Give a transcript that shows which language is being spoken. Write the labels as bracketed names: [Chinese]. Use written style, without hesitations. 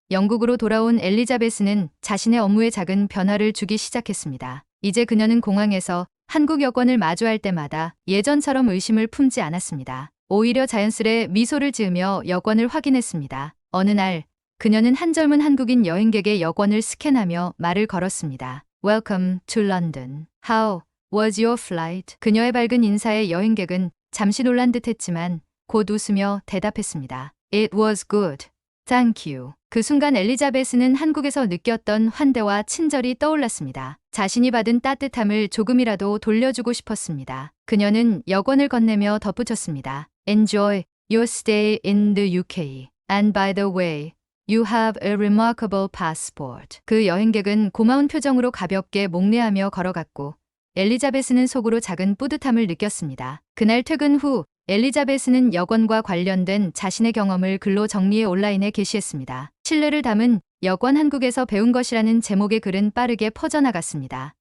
[Korean] 영국으로 돌아온 엘리자베스는 자신의 업무에 작은 변화를 주기 시작했습니다. 이제 그녀는 공항에서 한국 여권을 마주할 때마다 예전처럼 의심을 품지 않았습니다. 오히려 자연스레 미소를 지으며 여권을 확인했습니다. 어느 날 그녀는 한 젊은 한국인 여행객의 여권을 스캔하며 말을 걸었습니다. [English] Welcome to London. How was your flight? [Korean] 그녀의 밝은 인사에 여행객은 잠시 놀란 듯 했지만 곧 웃으며 대답했습니다. [English] It was good. Thank you. [Korean] 그 순간 엘리자베스는 한국에서 느꼈던 환대와 친절이 떠올랐습니다. 자신이 받은 따뜻함을 조금이라도 돌려주고 싶었습니다. 그녀는 여권을 건네며 덧붙였습니다. [English] Enjoy your stay in the UK. And by the way, you have a remarkable passport. [Korean] 그 여행객은 고마운 표정으로 가볍게 목례하며 걸어갔고 엘리자베스는 속으로 작은 뿌듯함을 느꼈습니다. 그날 퇴근 후 엘리자베스는 여권과 관련된 자신의 경험을 글로 정리해 온라인에 게시했습니다. 신뢰를 담은 여권 한국에서 배운 것이라는 제목의 글은 빠르게 퍼져나갔습니다.